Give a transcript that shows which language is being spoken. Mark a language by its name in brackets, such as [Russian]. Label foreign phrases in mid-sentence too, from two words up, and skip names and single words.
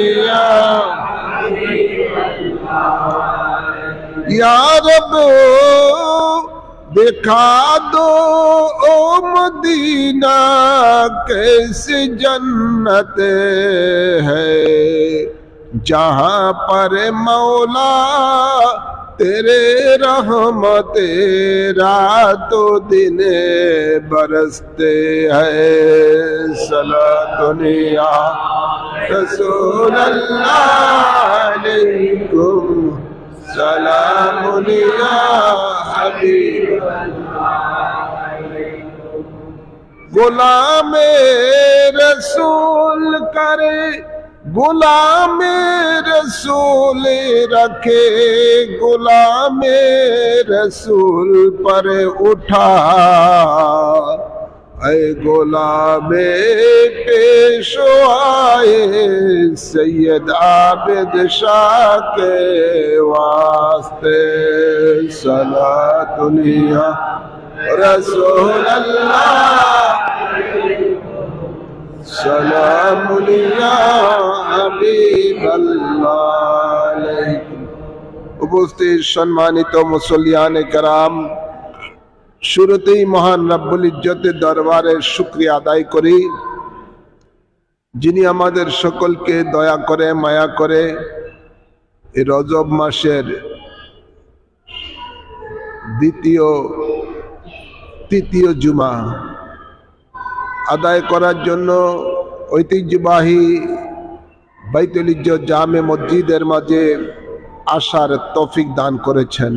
[Urdu] یا رب دکھا دو او مدینہ کیسی جنت ہے جہاں پر مولا تیرے رحمت رات و دن برستے ہیں [Arabic] صلاۃ یا رسول اللہ عليكم سلامٌ يا حبيب الله. [Urdu] غلامِ رسول کرے غلامِ رسول رکھے غلامِ رسول پر اٹھا اے غلامِ پیشوائے سید عابد شاہ کے واسطے [Arabic] صلاةٌ يا رسول الله سلامٌ يا حبيب الله. [Bangla] উপস্থিত সম্মানিত মুসল্লিয়ানে কেরাম, শুরুতেই মহান রব্বুল ইজ্জতের দরবারে শুকরিয়া আদায় করি, যিনি আমাদের সকলকে দয়া করে মায়া করে এই রজব মাসের তৃতীয় জুমা আদায় করার জন্য ঐতিহ্যবাহী বাইতুল ইজ্জত জামে মসজিদের মাঝে আসার তৌফিক দান করেছেন।